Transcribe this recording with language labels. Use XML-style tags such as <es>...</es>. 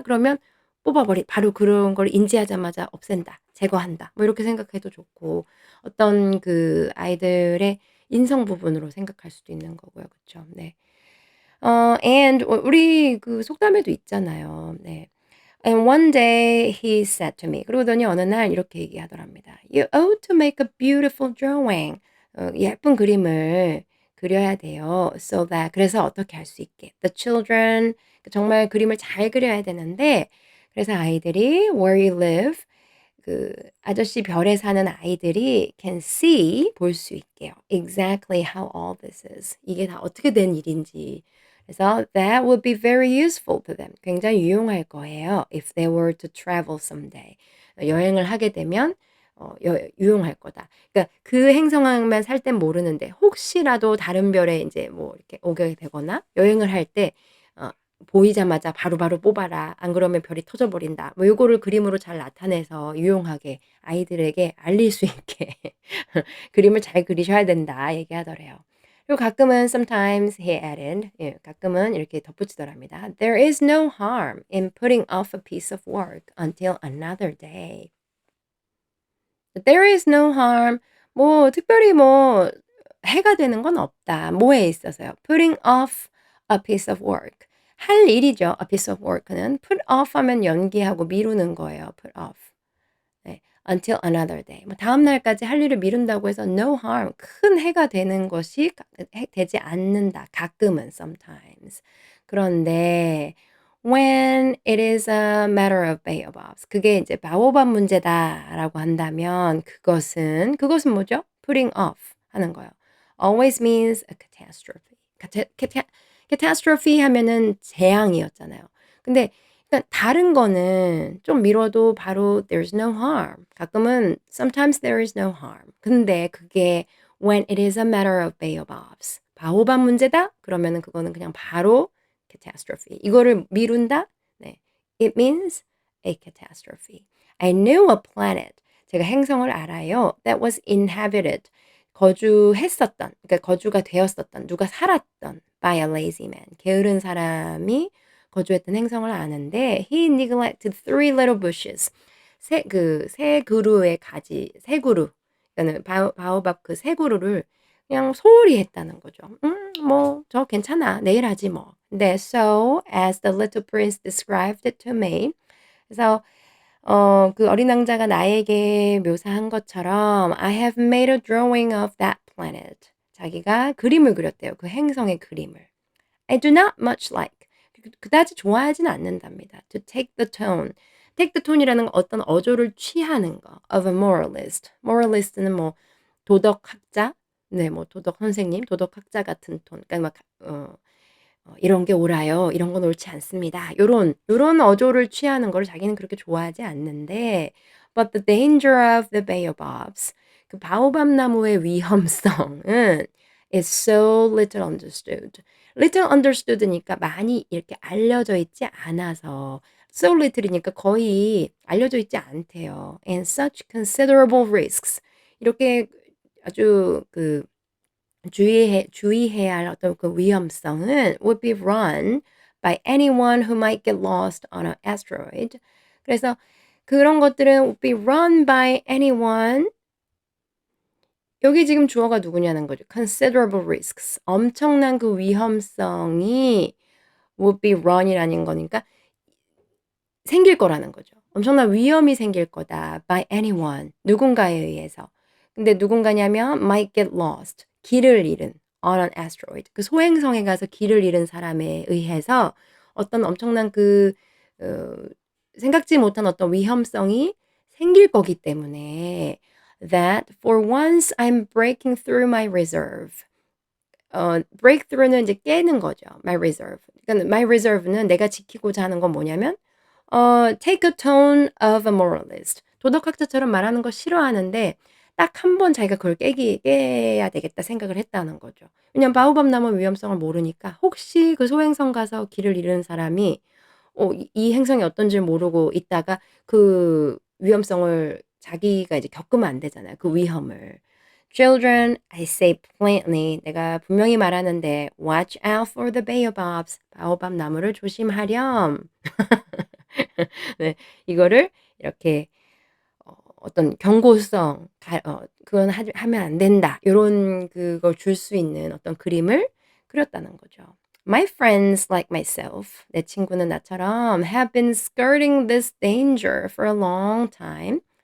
<ko>그러면 바로 그런 걸 인지하자마자 없앤다. 제거한다. 뭐 이렇게 생각해도 좋고 어떤 아이들의 인성 부분으로 생각할 수도 있는 거고요. 그쵸? 네. and 우리 속담에도 있잖아요. 네.</ko> <en>And one day he said to me</en> <ko>그러더니 어느 날 이렇게 얘기하더랍니다.</ko> <en>"You ought to make a beautiful drawing."</en> <ko>예쁜 그림을 그려야 돼요.</ko> <en>So that</en> <ko>그래서 어떻게 할 수 있게.</ko> <en>The children</en> <ko>정말 그림을 잘 그려야 되는데 그래서 아이들이</ko> <en>where you live</en> <ko>아저씨 별에 사는 아이들이</ko> <en>can see</en> <ko>볼 수 있게요.</ko> <en>Exactly how all this is.</en> <ko>이게 다 어떻게 된 일인지. 그래서</ko> <en>that would be very useful to them.</en> <ko>굉장히 유용할 거예요.</ko> <en>If they were to travel someday.</en> <ko>여행을 하게 되면 유용할 거다. 그러니까 그 행성만 살 땐 모르는데 혹시라도 다른 별에 인제 뭐 이렇게 오게 되거나 여행을 할때 어 보이자마자 바로바로 뽑아라. 안 그러면 별이 터져 버린다. 뭐 요거를 그림으로 잘 나타내서 유용하게 아이들에게 알릴 수 있게 "그림을 잘 그리셔야 된다." 얘기하더래요. 그리고 가끔은</ko> <en>sometimes he added</en> <ko>예 가끔은 이렇게 덧붙이더랍니다.</ko> <en>"There is no harm in putting off a piece of work until another day." "There is no harm."</en> <ko>뭐 특별히 뭐 해가 되는 건 없다. 뭐에 있어서요?</ko> <en>putting off a piece of work.</en> <ko>할 일이죠.</ko> <en>a piece of work</en> <ko>는</ko> <en>put off</en> <ko>하면 연기하고 미루는 거예요.</ko> <en>put off.</en> <ko>네.</ko> <en>until another day.</en> <ko>뭐 다음 날까지 할 일을 미룬다고 해서</ko> <en>no harm.</en> <ko>큰 해가 되는 것이 되지 않는다. 가끔은</ko> <en>sometimes.</en> <ko>그런데</ko> <en>when it is a matter of baobabs.</en> <ko>그게 이제 바오밥 문제다라고 한다면 그것은 뭐죠?</ko> <en>putting off</en> <ko>하는 거예요.</ko> <en>always means a catastrophe.</en> <ko>catastrophe 하면은 재앙이었잖아요. 근데 그러니까 다른 거는 좀 미뤄도 바로</ko> <en>there's no harm.</en> <ko>가끔은</ko> <en>sometimes there is no harm.</en> <ko>근데 그게</ko> <en>when it is a matter of baobabs.</en> <ko>바오밥 문제다? 그러면은 그거는 그냥 바로 catastrophe. 이거를 미룬다? 네.</ko> <en>It means a catastrophe. I knew a planet.</en> <ko>제가 행성을 알아요.</ko> <en>That was inhabited.</en> <ko>거주했었던, 그러니까 거주가 되었었던, 누가 살았던</ko> <en>by a lazy man.</en> <ko>게으른 사람이 거주했던 행성을 아는데</ko> <en>he neglected three little bushes.</en> <ko>세 그루의 가지, 세 그루. 그러니까 바오밥 그 세 그루를 그냥 소홀히 했다는 거죠. 뭐 저 괜찮아. 내일 하지 뭐. 네,</ko> <en>so as the little prince described it to me.</en> <ko>그래서 그 어린 왕자가 나에게 묘사한 것처럼</ko> <en>I have made a drawing of that planet.</en> <ko>자기가 그림을 그렸대요. 그 행성의 그림을.</ko> <en>I do not much like.</en> <ko>그다지 좋아하진 않는답니다.</ko> <en>To take the tone. take the tone</en> <ko>이라는 건 어떤 어조를 취하는 거.</ko> <en>of a moralist.</en> <ko>moralist는 뭐 도덕학자, 네, 뭐 도덕 선생님, 도덕학자 같은 톤. 그러니까 막 이런 게 옳아요. 이런 건 옳지 않습니다. 요런 어조를 취하는 거를 자기는 그렇게 좋아하지 않는데</ko> <en>but the danger of the baobabs.</en> <ko>그 바오밥 나무의 위험성은</ko> <en>is so little understood.</en> <ko>little understood니까 많이 이렇게 알려져 있지 않아서</ko> <en>so little</en> <ko>이니까 거의 알려져 있지 않대요.</ko> <en>and such considerable risks.</en> <ko>이렇게 아주 그 주의해야 할 어떤 그 위험성은</ko> <en>would be run by anyone who might get lost on an asteroid.</en> <ko>그래서 그런 것들은</ko> <en>would be run by anyone.</en> <ko>여기 지금 주어가 누구냐는 거죠.</ko> <en>considerable risks.</en> <ko>엄청난 그 위험성이</ko> <en>would be run</en> <ko>이라는 거니까 생길 거라는 거죠. 엄청난 위험이 생길 거다.</ko> <en>by anyone.</en> <ko>누군가에 의해서. 근데 누군가냐면</ko> <en>might get lost.</en> <ko>길을 잃은</ko> <en>on an asteroid.</en> <ko>그 소행성에 가서 길을 잃은 사람에 의해서 어떤 엄청난 생각지 못한 어떤 위험성이 생길 거기 때문에</ko> <en>that for once I'm breaking through my reserve.</en> <ko>break through는 이제 깨는 거죠.</ko> <en>my reserve.</en> <ko>그러니까</ko> <en>my reserve는</en> <ko>내가 지키고자 하는 건 뭐냐면</ko> <en>take a tone of a moralist.</en> <ko>도덕학자처럼 말하는 거 싫어하는데 딱 한 번 자기가 그걸 깨야 되겠다 생각을 했다는 거죠. 왜냐면 바오밥 나무 위험성을 모르니까 혹시 그 소행성 가서 길을 잃은 사람이 이 행성이 어떤지 모르고 있다가 그 위험성을 자기가 이제 겪으면 안 되잖아요. 그 위험을.</ko> <en>Children, I say plainly.</en> <ko>내가 분명히 말하는데</ko> <en>watch out for the baobabs.</en> <ko>바오밥 나무를 조심하렴. 네, 이거를 이렇게 어떤 경고성, 그건 하면 안 된다. 요런 그걸 줄 수 있는 어떤 그림을 그렸다는 거죠.</ko> <en>My friends like myself,</en> <ko>내 친구는 나처럼</ko> <en>have been skirting this danger for a long time.</en>